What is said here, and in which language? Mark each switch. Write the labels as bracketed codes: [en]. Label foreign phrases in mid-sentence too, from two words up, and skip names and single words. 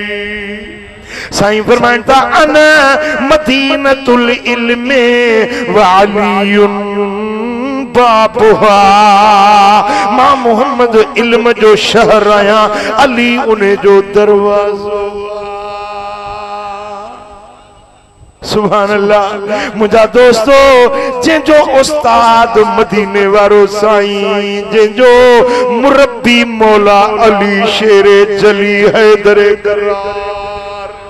[sd] साईं फरमाइन था [ar] أنا مدينة العلم وعلي بابها [sd] मां मोहम्मद इल्म जो शहर आया अली उन्हें जो दरवाजो [ar] سبحان الله [sd] मुझा दोस्तों जंहिंजो उस्ताद मदीने वारो साईं जंहिंजो मुरब्बी मौला अली शेरे जली हैदरे करार